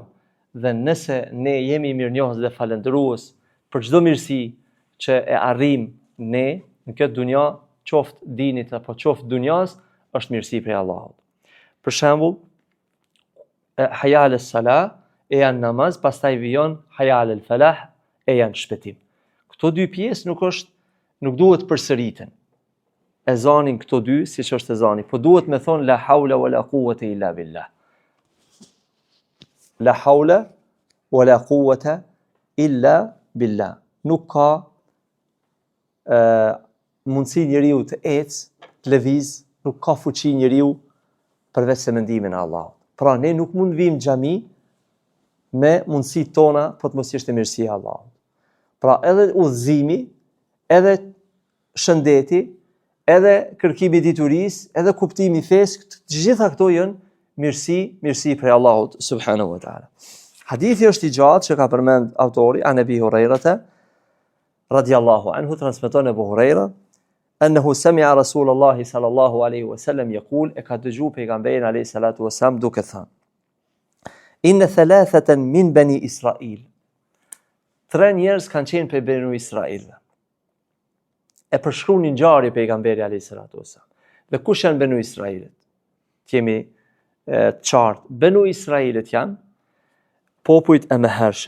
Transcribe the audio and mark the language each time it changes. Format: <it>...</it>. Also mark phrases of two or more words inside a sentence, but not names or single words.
<sq>Dhe nëse ne jemi mirënjohës dhe falendërues për çdo mirësi që e arrim ne në këtë dunja, qoftë dinit apo qoftë dunjas, është mirësi prej Allahut. Për shembull,</sq> <ar>حي على الصلاة</ar> <sq>e janë namaz, pastaj vijon</sq> <ar>حي على الفلاح</ar> <sq>e janë shpëtim. Këto dy pjesë nuk duhet përsëriten. Ezanin këto dy, siç është ezani, po duhet me thonë</sq> <ar>لا حول ولا قوة إلا بالله. لا حول ولا قوة إلا بالله.</ar> <sq>Nuk ka mundësi njeriu të ecë, të lëviz, nuk ka fuqi njeriu përveç se mendimin e Allahut. Pra ne nuk mund vim xhami me mundësitë tona, po të mos ishte mirësia e Allahut. Pra edhe udhëzimi, edhe shëndeti, edhe kërkimi i diturisë, edhe kuptimi i fesë, të gjitha këto janë mirësi prej Allahut</sq> <ar>سبحانه وتعالى.</ar> <sq>Hadithi është i gjatë që ka përmend autori</sq> <ar>عن أبي هريرة رضي الله عنه, transmeton Abu Huraira أنه سمع رسول الله صلى الله عليه وسلم يقول,</ar> <sq>e ka dëgjuar pejgamberin</sq> <ar>عليه الصلاة والسلام</ar> <sq>duke thënë:</sq> <ar>إن ثلاثة من بني إسرائيل.</ar> <sq>3 njerëz kanë qenë prej Banu Israil. E përshkruan një ngjarje pejgamberi</sq> <ar>عليه الصلاة والسلام.</ar> <sq>Dhe kush janë Banu Israilit? Kemi të qartë. Banu Israilit janë popujt e mëhershëm.</sq>